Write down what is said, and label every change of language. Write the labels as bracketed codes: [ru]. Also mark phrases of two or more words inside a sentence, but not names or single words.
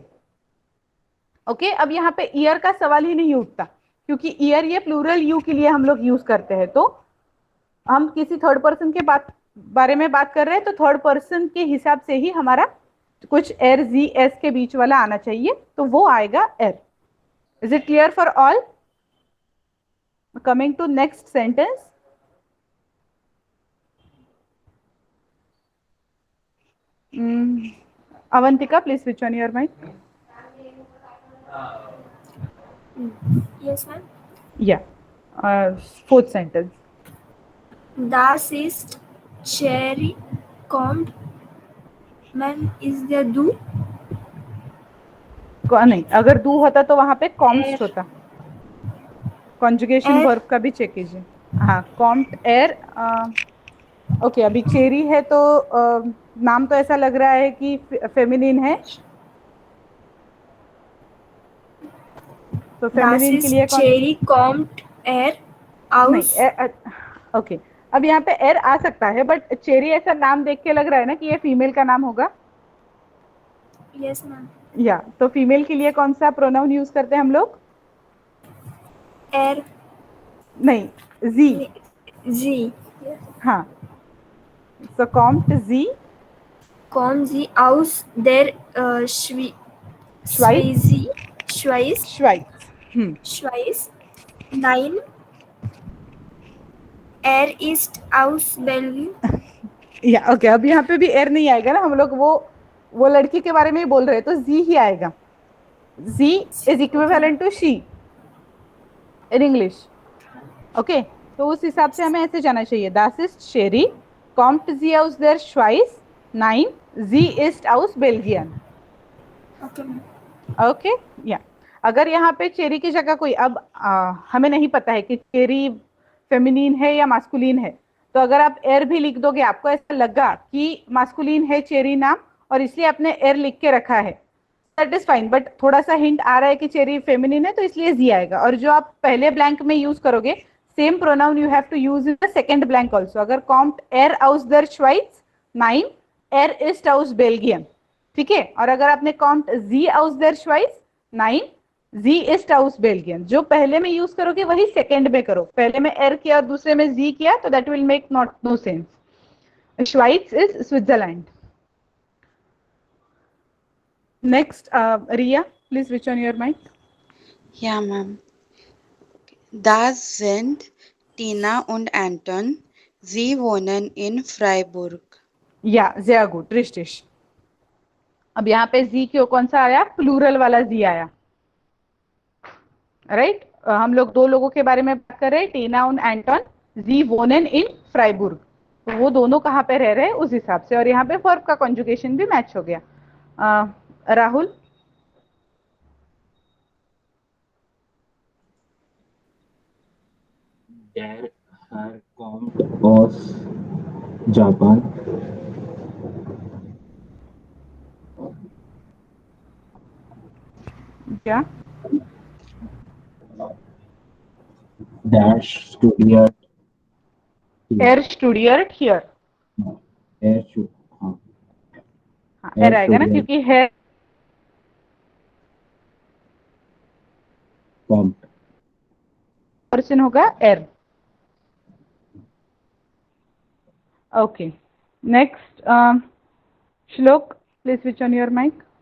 [hi] ओके, अब यहाँ पे ईयर का सवाल ही नहीं उठता, क्योंकि ईयर ये [en] plural you [hi] के लिए हम लोग यूज करते हैं। तो हम किसी [en] third person [hi] के बारे में बात कर रहे हैं, तो [en] third person [hi] के हिसाब से ही हमारा कुछ [de] er sie es [hi] के बीच वाला आना चाहिए, तो वो आएगा एर। [en] is it clear for all? coming to next sentence, Avantika, please switch on your mic. Yes, ma'am. Yeah. Fourth sentence. [de] Das ist Cherry kommt. [en] Ma'am, is there do? [hi] नहीं, अगर दू होता तो वहां पे कॉम्स्ट होता। [en] conjugation verb [hi] का भी चेक कीजिए। [de] हाँ, kommt er. [hi] ओके, अभी चेरी है तो नाम तो ऐसा लग रहा है कि फेमिनिन है। तो [de] Das [hi] फेमिनिन के लिए [de] ist [hi] कौन? [de] Cherry kommt er aus? [hi] नहीं, ओके, अब यहाँ पे एर आ सकता है, बट चेरी ऐसा नाम देख के लग रहा है ना कि ये फीमेल का नाम होगा। [en] Yes, ma'am. [hi] या तो फीमेल के लिए कौन सा प्रोनाउन यूज करते हैं हम लोग? [de] Er, [hi] नहीं, जी। [de] sie. हाँ, so kommt sie Kommen sie aus der Schweiz? Schweiz? Schweiz. Schweiz? Nein. Er ist aus Belgien. [hi] या ओके, अब यहाँ पे भी एर नहीं आएगा ना, हम लोग वो लड़की के बारे में ही बोल रहे हैं, तो जी ही आएगा। [en] Sie is equivalent to she in English. [hi] ओके, तो उस हिसाब से हमें ऐसे जाना चाहिए, [de] das ist Sherry, kommt sie aus der Schweiz? Nein, sie ist aus Belgien. [en] Okay, ma'am. [hi] ओके, या अगर यहाँ पे चेरी की जगह कोई, अब हमें नहीं पता है कि चेरी फेमिनिन है या मास्कुलिन है, तो अगर आप एर भी लिख दोगे, आपको ऐसा लगा कि मास्कुलिन है चेरी नाम और इसलिए आपने एर लिख के रखा है, [en] that is fine, [hi] बट थोड़ा सा हिंट आ रहा है कि चेरी फेमिनिन है, तो इसलिए जी आएगा। और जो आप पहले ब्लैंक में यूज करोगे, [en] same pronoun you have to use in the second blank also. [de] अगर kommt er aus der Schweiz, nein, er ist aus Belgien, [hi] ठीक है। और अगर आपने [de] kommt sie aus der Schweiz, nein, sie ist aus Belgien, [hi] जो पहले में यूज करोगे वही सेकंड में करो। पहले में एर किया और दूसरे में जी किया, तो [en] that will make not no sense. Schweiz is Switzerland. Next, Ria, please switch on your mic. [de] Ja, Ma'am. Das sind Tina und Anton. Sie wohnen in Freiburg. Ja, sehr gut, richtig. [hi] अब यहाँ पे जी क्यों कौन सा आया? प्लूरल वाला जी आया, राइट। हम लोग दो लोगों के बारे में बात कर रहे हैं, टीना और एंटन। [de] Sie wohnen in Freiburg, [hi] तो वो दोनों कहाँ पे रह रहे हैं उस हिसाब से। और यहाँ पे वर्ब का कॉन्जुगेशन भी मैच हो गया। राहुल, [de] Der Herr kommt aus Japan. [hi] क्या? [de] Der studiert. er studiert hier. Er stu- हाँ, [hi] हाँ, एर आएगा ना, [de] studiert. [hi] क्योंकि है [de] Kommt. [hi] पर्सन होगा एर। [en] okay, next, Shlok, please switch on your mic.